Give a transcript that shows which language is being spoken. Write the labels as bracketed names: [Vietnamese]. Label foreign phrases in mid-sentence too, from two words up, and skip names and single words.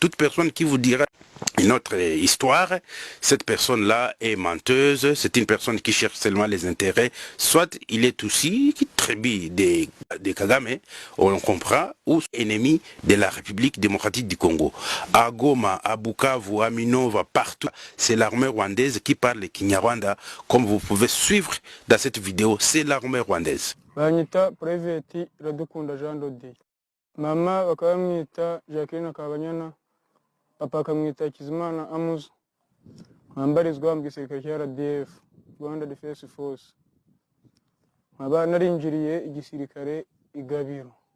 [French] Toute personne qui vous dira une autre histoire, cette personne-là est menteuse, c'est une personne qui cherche seulement les intérêts, soit il est aussi tribu de Kagame, on comprend, ou ennemi de la République démocratique du Congo. À Goma, à Bukavu, à Minova, partout, c'est l'armée rwandaise qui parle le Kinyarwanda, comme vous pouvez suivre dans cette vidéo, c'est l'armée rwandaise. [Kinyarwanda] Banyita Private Radukunda Jean Dodi. Mama bakamwita Jacqueline Kabanyana, papa akamwita Kizimana Amos, mwambarizwa mu gisirikare cya RDF, Rwanda Defense Force. Nkaba narinjiriye igisirikare igabiro.